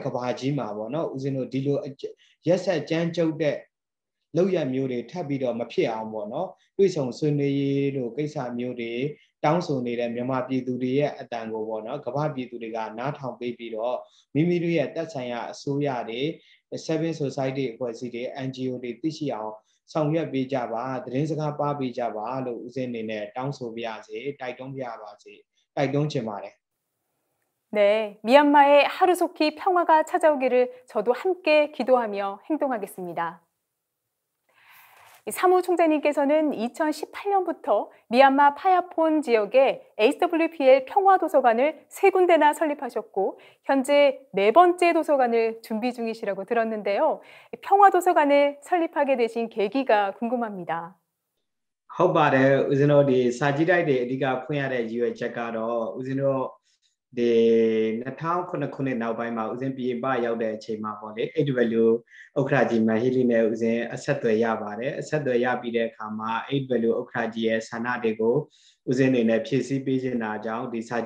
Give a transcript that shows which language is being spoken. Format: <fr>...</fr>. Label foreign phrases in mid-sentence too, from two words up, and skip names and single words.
<my>ဘာကြီးမှာပေါ့နော်ဦးဇင်းတို့ဒီလိုရက်ဆက်ကြမ်းကြုတ်တဲ့လောက်ရမျိုးတွေထပ်ပြီးတော့မဖြစ်အောင်ပေါ့နော်တွေ့ဆုံဆွေးနွေးရေးတို့ကိစ္စမျိုးတွေတောင်းဆိုနေတဲ့မြန်မာပြည်သူတွေရဲ့အတန်ကိုပေါ့နော်ကဘာပြည်သူတွေကနားထောင်ပေးပြီးတော့မိမိတို့ရဲ့တက်ဆိုင်ရာအစိုးရတွေ</my> <en>Civil Society</en> <my>အဖွဲ့အစည်းတွေ NGO တွေသိရှိအောင်ဆောင်ရွက်ပေးကြပါသတင်းစကားပါပေးကြပါလို့ဦးဇင်းအနေနဲ့တောင်းဆိုပါရစေတိုက်တွန်းပါရပါစေတိုက်တွန်းချင်ပါတယ်</my> <ko>네, 미얀마에 하루속히 평화가 찾아오기를 저도 함께 기도하며 행동하겠습니다. 사무총장님께서는 2018년부터 미얀마 파야폰 지역에 HWPL 평화도서관을 3군데나 설립하셨고 현재 4번째 도서관을 준비 중이시라고 들었는데요. 평화도서관을 설립하게 되신 계기가 궁금합니다.</ko> <my>ဟုတ်ပါတယ်ဦးဇင်းတို့ဒီစာကြည့်တိုက်တွေအဓိကဖွင့်ရတဲ့ရည်ရွယ်ချက်ကတော့ဦးဇင်းတို့ဒီ2009ခုနှစ်နောက်ပိုင်းမှာဦးဇင်းပြည်ပရောက်တဲ့အချိန်မှာပေါ့လေ AWL ဥက္ကဋ္ဌကြီးမဟီလီနဲ့ဦးဇင်းအဆက်အသွယ်ရပါတယ်အဆက်အသွယ်ရပြီးတဲ့အခါမှာ AWL ဥက္ကဋ္ဌကြီးရဲ့ဆန္ဒတွေကိုဦးဇင်းအနေနဲ့ဖြည့်ဆည်းပေးခြင်းတာကြောင့်ဒီစာကြည့်</my>